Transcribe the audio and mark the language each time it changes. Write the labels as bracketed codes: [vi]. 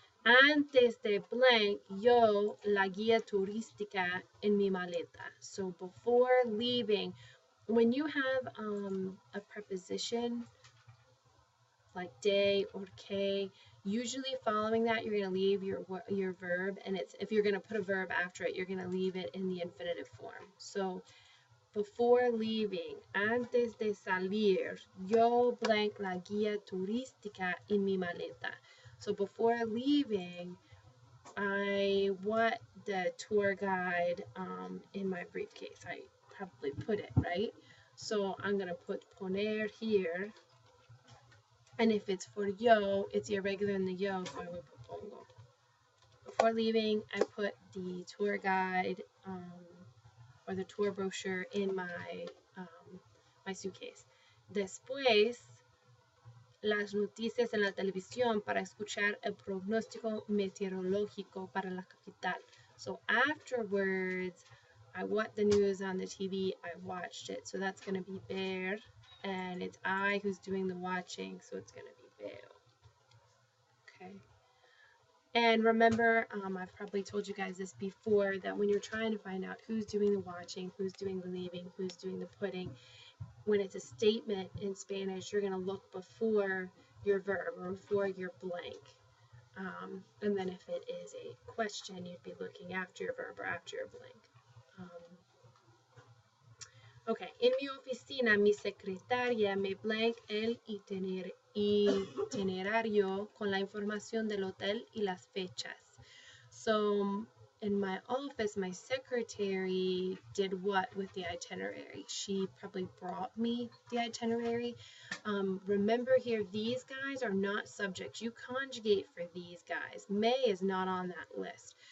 [es] Antes de blank, yo la guía turística en mi maleta. [en] So before leaving, when you have a preposition like de or que, usually following that you're going to leave your verb, and it's, if you're going to put a verb after it, you're going to leave it in the infinitive form. So before leaving, [es] antes de salir, yo blank la guía turística en mi maleta. [en] So before leaving, I want the tour guide in my briefcase. I probably put it, right? So I'm going to put poner here. And if it's for yo, it's irregular in the yo, so I would put pongo. Before leaving, I put the tour guide or the tour brochure in my, my suitcase. [es] Después, las noticias en la televisión para escuchar el pronóstico meteorológico para la capital. [en] So afterwards, I want the news on the TV, I watched it. So that's going to be ver, and it's I who's doing the watching, so it's going to be veo. Okay. And remember, I've probably told you guys this before, that when you're trying to find out who's doing the watching, who's doing the leaving, who's doing the putting, when it's a statement in Spanish, you're going to look before your verb or before your blank. And then if it is a question, you'd be looking after your verb or after your blank. [es] Ok, en mi oficina mi secretaria me blank el itinerario con la información del hotel y las fechas. [en] So in my office, my secretary did what with the itinerary? She probably brought me the itinerary. Remember here, these guys are not subjects. You conjugate for these guys. May is not on that list.